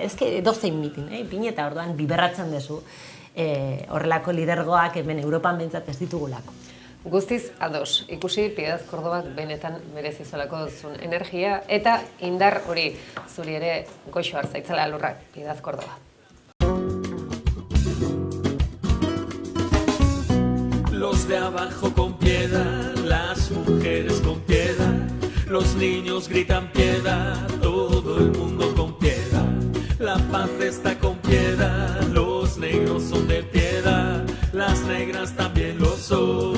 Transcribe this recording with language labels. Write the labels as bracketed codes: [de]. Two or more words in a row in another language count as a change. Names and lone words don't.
[eu] Ez edozein mitin, ipin eta orduan biberratzen duzu horrelako lidergoak hemen Europan behintzat ez ditugulako. Guztiz ados, ikusi Piedad Córdobak benetan merezi zolako duzun energia eta indar hori zuri ere goxo hartzaitzala lurrak, Piedad Córdoba. [es] Los de abajo con piedad, las mujeres con piedad, los niños gritan piedad, todo el mundo con piedad. La paz está con piedad, los negros son de piedad, las negras también lo son.